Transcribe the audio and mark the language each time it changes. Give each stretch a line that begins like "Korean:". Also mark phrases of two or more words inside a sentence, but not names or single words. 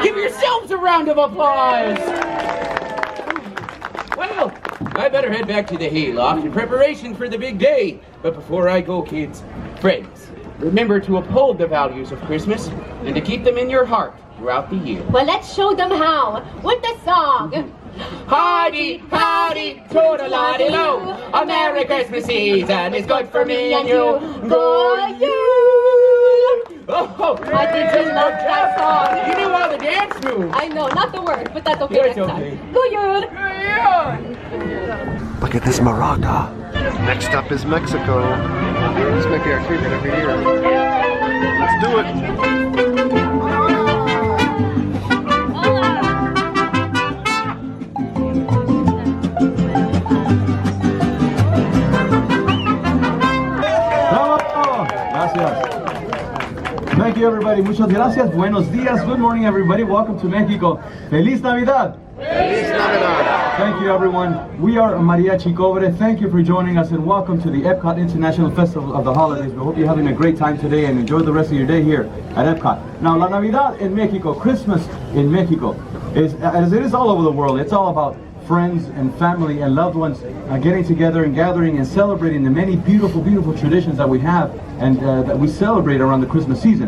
English: Give yourselves a round of applause. Well, I better head back to the hayloft in preparation for the big day. But before I go, kids, friends, remember to uphold the values of Christmas and to keep them in your heart throughout the year. Well, let's show them how with the song. Howdy, toodle-lotty-loo. A Merry Christmas season is good for me and you. Go you! Oh, I did just love that song. You knew all the dance moves. I know, not the word, but that's okay Yeah, next it's okay. time. Go you! Look at this maraca. Next up is Mexico. This might be our favorite every year. Let's do it. Thank you, everybody.
Spanish: Muchas gracias. Buenos días.
English: Good morning, everybody. Welcome to Mexico.
Spanish: Feliz Navidad. Feliz Navidad.
English: Thank you, everyone. We are Mariachi Cobre. Thank you for joining us, and welcome to the Epcot International Festival of the Holidays. We hope you're having a great time today and enjoy the rest of your day here at Epcot. Now,
Spanish: La Navidad
English: in Mexico, Christmas in Mexico, is, as it is all over the world, it's all about friends and family and loved ones getting together and gathering and celebrating the many beautiful, beautiful traditions that we have and that we celebrate around the Christmas season.